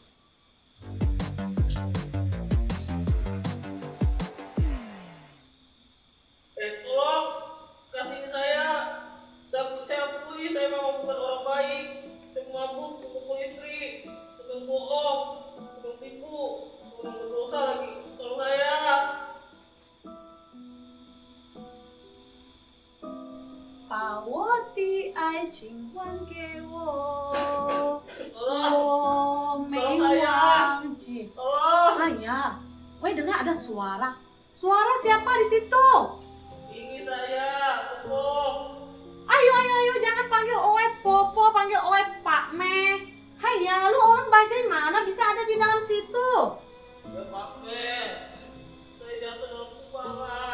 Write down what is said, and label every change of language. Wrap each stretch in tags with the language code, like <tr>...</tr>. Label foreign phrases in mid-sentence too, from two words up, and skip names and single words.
<id>Tolong kasihin saya. Saya akui saya memang bukan orang baik. Saya mabuk, memukul istri, tukang bohong, tukang tipu, orang berdosa lagi. Tolong saya.</id> <zh>把我的爱情还给我，我没忘记。</zh> <id>Ayah, woi dengar ada suara. Suara siapa di situ? Ini saya, Popo. Ayo, jangan panggil Oe Popo, panggil Oe Pak Me. Hayya, lu orang bagaimana bisa ada di dalam situ? Ya Pak Me, saya jatuh dalam kubangan.</id>